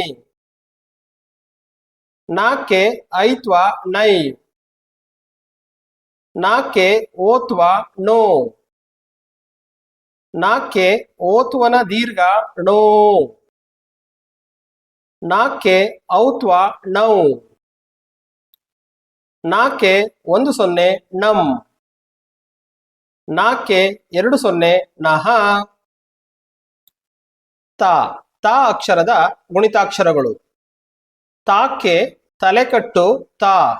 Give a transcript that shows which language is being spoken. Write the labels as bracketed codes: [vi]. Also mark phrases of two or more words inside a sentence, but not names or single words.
[kn] ನಾಕ್ಕೆ ಐತ್ವ ನೈ. ನಾಕ್ಕೆ ಓತ್ವ ನೋ. ನಾಕ್ಕೆ ಓತ್ವನ ದೀರ್ಘ ಣೋ. ನಾಕ್ಕೆ ಔತ್ವ ನೌ. ನಾಕ್ಕೆ 10 ನಂ. ನಾಕ್ಕೆ 20 ನಹ. ತ ತ ಅಕ್ಷರದ ಗುಣಿತಾಕ್ಷರಗಳು. ತಾಕ್ಕೆ ತಲೆಕಟ್ಟು ತಾ.